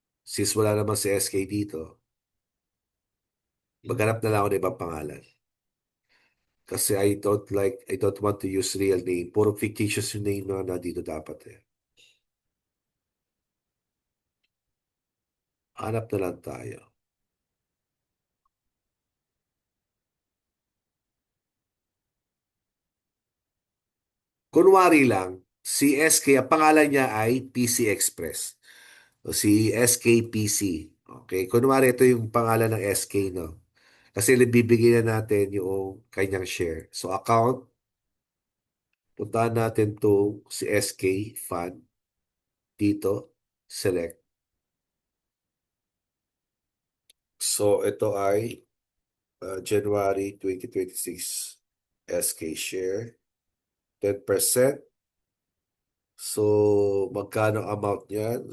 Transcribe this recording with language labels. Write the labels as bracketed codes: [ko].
[tl] Since wala naman si SK dito, maghanap na lang ako ng ibang pangalan. [en] Kasi I don't want to use real name. [tl] Puro fictitious yung name na dito dapat eh. Hanap na lang tayo. Kunwari lang, si SK, ang pangalan niya ay PC Express. O si SKPC. Okay, kunwari ito yung pangalan ng SK, no? Kasi bibigyan na natin yung kanyang share. So account, puntahan natin to si SK Fund dito, select. So ito ay January 2026 SK share, 10%. So magkano amount niyan?